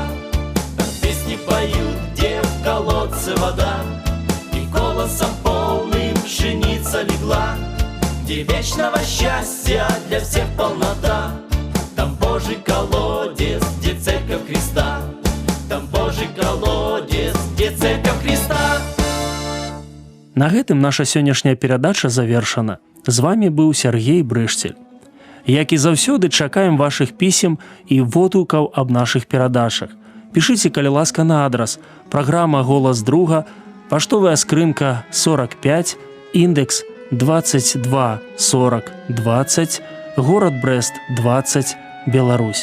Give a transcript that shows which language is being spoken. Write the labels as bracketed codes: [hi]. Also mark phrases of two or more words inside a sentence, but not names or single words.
[ru] Там песни поют, где в колодце вода, и голосом полным пшеница легла, где вечного счастья для всех полнота. Там Божий колодец, где церковь Христа. Там Божий колодец, где церковь Христа. [be] На гэтым наша сённяшняя перадача завершана. З вами быў Сяргей Брыжцель. Як і заўсёды, чакаем вашых пісем і водгукаў аб нашых перадачах. Пішыце, калі ласка, на адрас: праграма «Голас друга», паштовая скрынка 45, індекс 224020, горад Брэст 20, Беларусь.